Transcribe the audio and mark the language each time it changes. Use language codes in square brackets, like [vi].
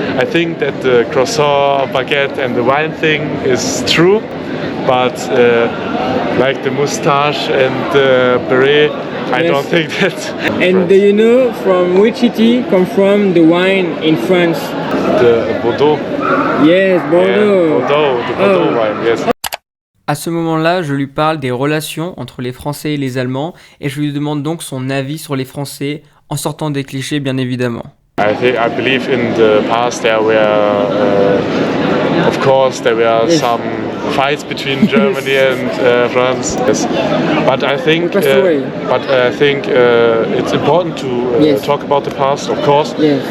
[en] I think that the croissant, baguette and the wine thing is true. But like the moustache and the beret, I don't think that. And do you know from which city come from the wine in France? The Bordeaux. Yes, Bordeaux. Yeah, Bordeaux, the Bordeaux wine, yes. [fr] À ce moment-là, je lui parle des relations entre les Français et les Allemands et je lui demande donc son avis sur les Français en sortant des clichés bien évidemment. [en] I believe in the past there were, of course, there were some fights between Germany and France. Yes. But I think, it's important to talk about the past, of course. Yes.